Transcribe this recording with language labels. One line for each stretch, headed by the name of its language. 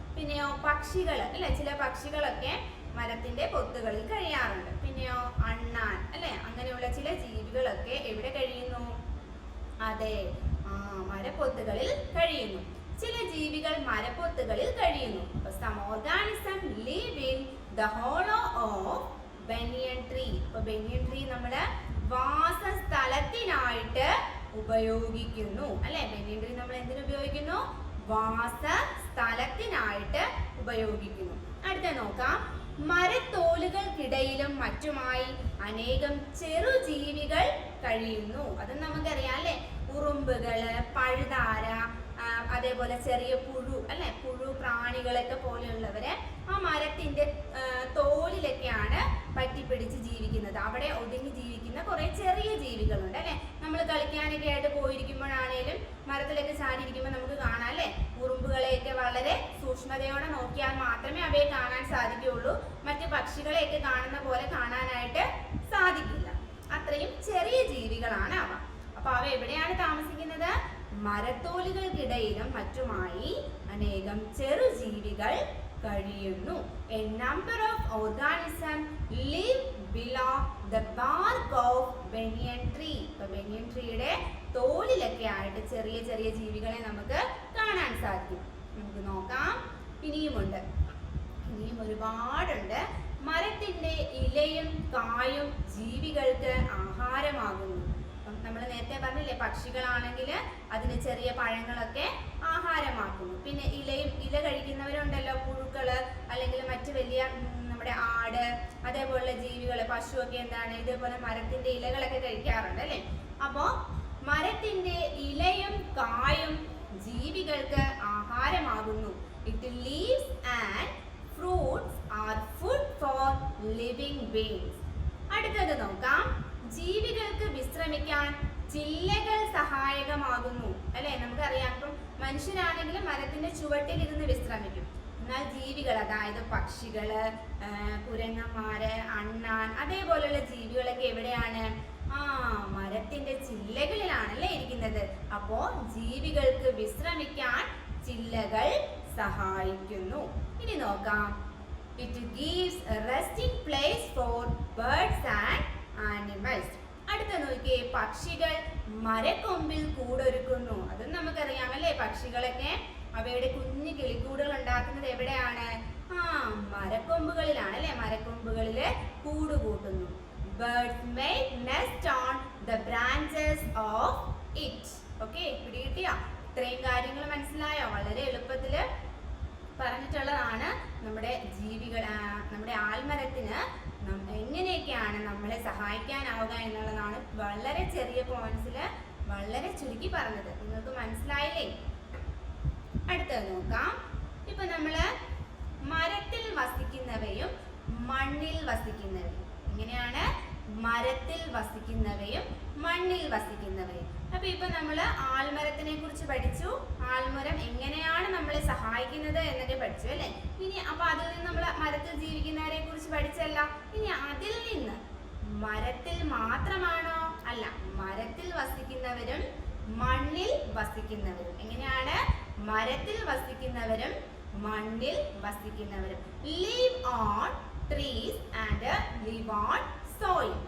Malayalam: പിന്നെയോ പക്ഷികൾ അല്ലെ, ചില പക്ഷികളൊക്കെ മരത്തിന്റെ പൊത്തുകളിൽ കഴിയാറുണ്ട്. പിന്നെയോ അണ്ണാൻ അല്ലെ, അങ്ങനെയുള്ള ചില ജീവികളൊക്കെ എവിടെ കഴിയുന്നു? അതെ, മരപ്പൊത്തുകളിൽ കഴിയുന്നു. ചില ജീവികൾ മരപ്പൊത്തുകളിൽ കഴിയുന്നു.
English: Some organisms live in the hollow of banyan tree.
Malayalam: banyan tree നമ്മുടെ വാസസ്ഥലത്തിനായിട്ട് ഉപയോഗിക്കുന്നു അല്ലെ. banyan tree നമ്മൾ എന്തിനു ഉപയോഗിക്കുന്നു? വാസസ്ഥലത്തിനായിട്ട് ഉപയോഗിക്കുന്നു. അടുത്ത നോക്കാം. മരത്തോലുകൾക്കിടയിലും മറ്റുമായി അനേകം ചെറുജീവികൾ കഴിയുന്നു. അത് നമുക്കറിയാം അല്ലെ. ഉറുമ്പുകള്, പഴുതാര, അതേപോലെ ചെറിയ പുഴു അല്ലെ, പുഴു പ്രാണികളൊക്കെ പോലെയുള്ളവര് ആ മരത്തിന്റെ തോലിലൊക്കെയാണ് പറ്റിപ്പിടിച്ച് ജീവിക്കുന്നത്. അവിടെ ഒതുങ്ങി ജീവിക്കുന്ന കുറെ ചെറിയ ജീവികളുണ്ട് അല്ലെ. നമ്മൾ കളിക്കാനൊക്കെ ആയിട്ട് പോയിരിക്കുമ്പോഴാണേലും മരത്തിലൊക്കെ ചാടിയിരിക്കുമ്പോൾ നമുക്ക് കാണാം അല്ലെ, ഉറുമ്പുകളെയൊക്കെ വളരെ സൂക്ഷ്മതയോടെ നോക്കിയാൽ മാത്രമേ അവയെ കാണാൻ സാധിക്കുകയുള്ളൂ. മറ്റു പക്ഷികളെയൊക്കെ കാണുന്ന പോലെ കാണാനായിട്ട് സാധിക്കില്ല. അത്രയും ചെറിയ ജീവികളാണ് അവ. അപ്പൊ അവ എവിടെയാണ് താമസിക്കുന്നത്? മരത്തോലുകൾക്കിടയിലും മറ്റുമായി അനേകം ചെറുജീവികൾ കഴിയുന്നു.
English: A number of organisms live below the bark of banyan tree.
Malayalam: banyan treeയുടെ തോലിലൊക്കെ ആയിട്ട് ചെറിയ ചെറിയ ജീവികളെ നമുക്ക് കാണാൻ സാധിക്കും. നമുക്ക് നോക്കാം. ഇനിയും ഒരുപാടുണ്ട്. മരത്തിന്റെ ഇലയും കായും ജീവികൾക്ക് ആഹാരമാകുന്നു. നമ്മൾ നേരത്തെ പറഞ്ഞില്ലേ, പക്ഷികളാണെങ്കിൽ അതിന് ചെറിയ പഴങ്ങളൊക്കെ ആഹാരമാക്കുന്നു. പിന്നെ ഇല കഴിക്കുന്നവരുണ്ടല്ലോ, പുഴുക്കള് അല്ലെങ്കിൽ മറ്റു വലിയ നമ്മുടെ ആട് അതേപോലുള്ള ജീവികള്, പശുവൊക്കെ എന്താണ് ഇതേപോലെ മരത്തിന്റെ ഇലകളൊക്കെ കഴിക്കാറുണ്ട് അല്ലെ. അപ്പോ മരത്തിന്റെ ഇലയും കായും ജീവികൾക്ക് ആഹാരമാകുന്നു.
English: Its leaves and fruits are food for living beings.
Malayalam: അടുത്തത് നോക്കാം. ജീവികൾക്ക് വിശ്രമിക്കാൻ ചില്ലകൾ സഹായകമാകുന്നു അല്ലെ. നമുക്കറിയാം, ഇപ്പം മനുഷ്യരാണെങ്കിലും മരത്തിന്റെ ചുവട്ടിലിരുന്ന് വിശ്രമിക്കും. എന്നാൽ ജീവികൾ, അതായത് പക്ഷികള്, കുരങ്ങന്മാര്, അണ്ണാൻ അതേപോലെയുള്ള ജീവികളൊക്കെ എവിടെയാണ്? മരത്തിന്റെ ചില്ലകളിലാണല്ലേ ഇരിക്കുന്നത്. അപ്പോ ജീവികൾക്ക് വിശ്രമിക്കാൻ ചില്ലകൾ സഹായിക്കുന്നു. ഇനി നോക്കാം.
English: It gives a resting place for birds and animals.
Malayalam: അടുത്ത നോക്കിയേ. പക്ഷികൾ മരക്കൊമ്പിൽ കൂടൊരുക്കുന്നു. അതും നമുക്കറിയാം അല്ലേ. പക്ഷികളൊക്കെ അവയുടെ കുഞ്ഞു കിളിക്കൂടുകൾ ഉണ്ടാക്കുന്നത് എവിടെയാണ്? മരക്കൊമ്പുകളിലാണ് അല്ലെ. മരക്കൊമ്പുകളില് കൂട് കൂട്ടുന്നു.
English: Birds make nest on the branches of it.
Malayalam: Okay, പിടികിട്ടിയോ? ഇത്രയും കാര്യങ്ങൾ മനസ്സിലായോ? വളരെ എളുപ്പത്തില് പറഞ്ഞിട്ടുള്ളതാണ്. നമ്മുടെ നമ്മുടെ ആൽമരത്തിന് എങ്ങനെയൊക്കെയാണ് നമ്മളെ സഹായിക്കാനാവുക എന്നുള്ളതാണ് വളരെ ചെറിയ പോയിന്റ്സില് വളരെ ചുരുക്കി പറഞ്ഞത്. നിങ്ങൾക്ക് മനസ്സിലായില്ലേ? അടുത്തത് നോക്കാം. ഇപ്പൊ നമ്മള് മരത്തിൽ വസിക്കുന്നവയും മണ്ണിൽ വസിക്കുന്നവയും. എങ്ങനെയാണ്? മരത്തിൽ വസിക്കുന്നവയും മണ്ണിൽ വസിക്കുന്നവയും. അപ്പൊ ഇപ്പൊ നമ്മള് ആൽമരത്തിനെ കുറിച്ച് പഠിച്ചു. ആൽമരം എങ്ങനെയാണ് നമ്മളെ സഹായിക്കുന്നത് എന്നൊക്കെ പഠിച്ചു അല്ലെ. ഇനി അപ്പൊ അതിൽ നിന്ന് നമ്മൾ മരത്തിൽ ജീവിക്കുന്നവരെ കുറിച്ച് പഠിച്ചല്ല. ഇനി അതിൽ നിന്ന് മരത്തിൽ മാത്രമാണോ? അല്ല, മരത്തിൽ വസിക്കുന്നവരും മണ്ണിൽ വസിക്കുന്നവരും. എങ്ങനെയാണ്? മരത്തിൽ വസിക്കുന്നവരും മണ്ണിൽ വസിക്കുന്നവരും.
English: live on trees and live on soil.